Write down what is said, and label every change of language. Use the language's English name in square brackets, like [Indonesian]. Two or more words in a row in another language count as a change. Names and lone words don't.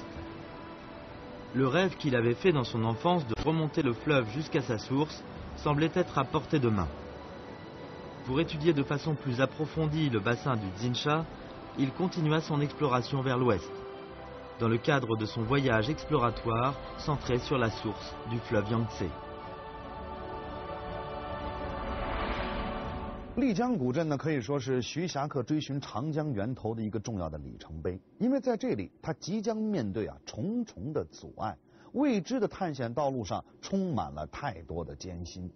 [French] Le rêve qu'il avait fait dans son enfance de remonter le fleuve jusqu'à sa source semblait être à portée de main. Pour étudier de façon plus approfondie le bassin du Jinsha, il continua son exploration vers l'ouest, dans le cadre de son voyage exploratoire centré sur la source du fleuve Yangtze. [Chinese] 丽江古镇呢，可以说是徐霞客追寻长江源头的一个重要的里程碑。因为在这里，他即将面对重重的阻碍，未知的探险道路上充满了太多的艰辛。